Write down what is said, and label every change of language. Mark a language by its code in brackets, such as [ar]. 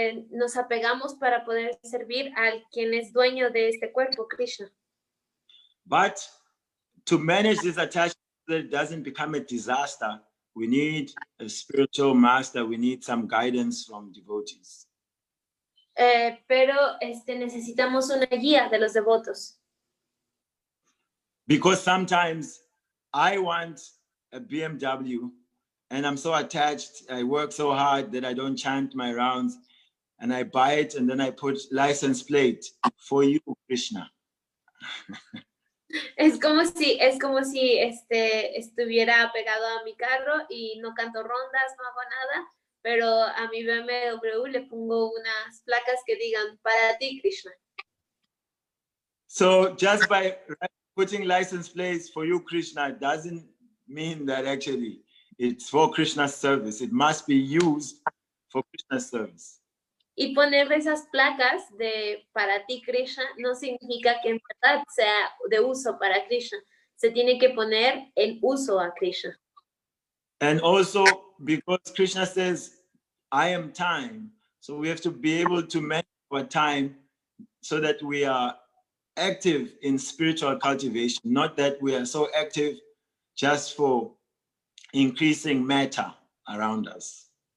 [es] Nos apegamos para poder servir al quien es dueño de este cuerpo, Krishna. [en] But to manage this attachment so that it doesn't become a disaster, we need a spiritual master, we need some guidance from devotees. [es] Pero necesitamos una guía de los devotos. [en] Because sometimes I want a BMW and I'm so attached, I work so hard that I don't chant my rounds, and I buy it and then I put license plate for you, Krishna. [es] Es como si estuviera pegado a mi carro y no canto rondas, no hago nada, pero a mi BMW le pongo unas placas que digan para ti, Krishna. [en] So just by putting license plates for you, Krishna, doesn't mean that actually it's for Krishna's service. It must be used for Krishna's service. [es] Y ponerle esas placas de para ti, Krishna, no significa que en verdad sea de uso para Krishna. Se tiene que poner en uso a Krishna. [en] And also because Krishna says, I am time. So we have to be able to manage our time so that we are active in spiritual cultivation, not that we are so active just for increasing matter around us.